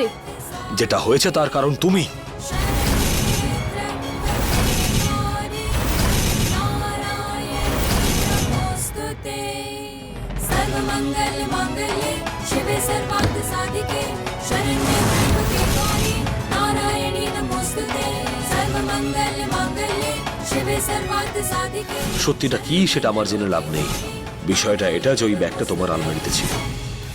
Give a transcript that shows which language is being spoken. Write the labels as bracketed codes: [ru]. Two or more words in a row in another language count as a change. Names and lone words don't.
[bn] যেটা হয়েছে তার কারণ তুমি। [sa] सर्वमंगल मांगल्ये शिवे सर्वार्थ साधिके शरण्ये त्र्यंबके गौरी नारायणी नमोस्तुते सर्वमंगल मांगल्ये शिवे सर्वार्थ साधिके। [bn] সত্যিটা কি সেটা আমার জেনে লাভ নেই। বিষয়টা এটা যে ওই ব্যাগটা তোমার আলমারিতে ছিল।